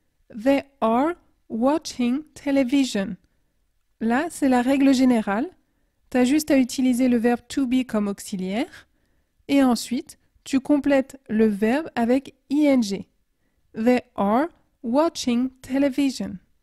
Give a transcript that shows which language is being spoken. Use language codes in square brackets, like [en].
[en] They are watching television. [fr] Là, c'est la règle générale. Tu as juste à utiliser le verbe to be comme auxiliaire. Et ensuite, tu complètes le verbe avec ing. [en] They are watching television.